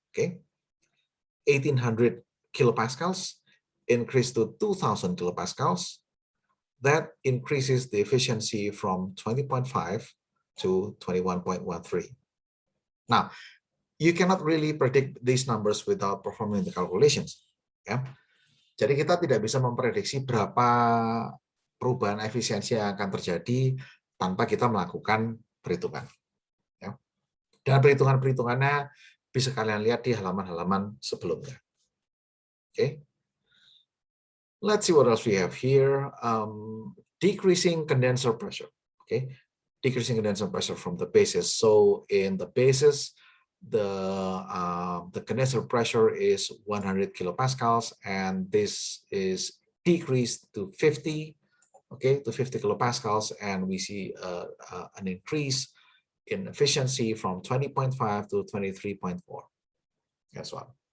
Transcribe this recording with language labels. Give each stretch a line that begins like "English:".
English: Okay, 1800 kilopascals increased to 2000 kilopascals. That increases the efficiency from 20.5 to 21.13. Now, you cannot really predict these numbers without performing the calculations. Yeah.
Indonesian: Jadi kita tidak bisa memprediksi berapa perubahan efisiensi yang akan terjadi tanpa kita melakukan perhitungan. Ya. Dan perhitungan-perhitungannya bisa kalian lihat di halaman-halaman sebelumnya.
English: Okay. Let's see what else we have here. Decreasing condenser pressure. Okay, decreasing condenser pressure from the basis. So in the basis, the condenser pressure is 100 kilopascals, and this is decreased to 50, okay, to 50 kilopascals, and we see an increase in efficiency from 20.5 to 23.4. That's one.